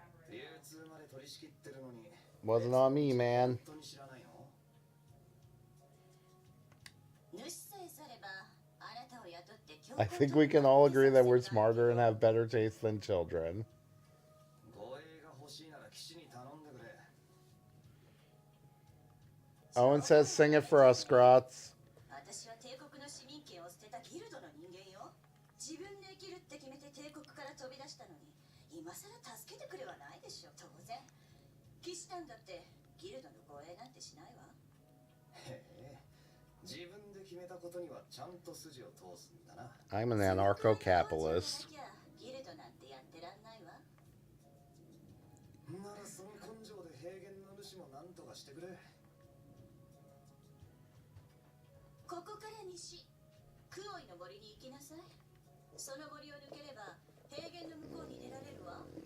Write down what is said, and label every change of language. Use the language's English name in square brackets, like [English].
[Japanese] 流通まで取り仕切ってるのに [English] Wasn't on me, man. [Japanese] 本当に知らないの？主さえ去ればあなたを雇って [English] I think we can all agree that we're smarter and have better taste than children. [Japanese] 護衛が欲しいなら騎士に頼んでくれ。 [English] Owen says, "Sing it for us, Grotz." [Japanese] 私は帝国の市民権を捨てたギルドの人間よ。自分で生きるって決めて帝国から飛び出したのに、今さら助けてくれはないでしょ。当然騎士団だってギルドの護衛なんてしないわ。へえ、自分で決めたことにはちゃんと筋を通すんだな。 [English] I'm an anarcho-capitalist. [Japanese] ギルドなんてやってらんないわ。ならその根性で平原の主も何とかしてくれ。ここから西、クオイの森に行きなさい。その森を抜ければ平原の向こうに出られるわ。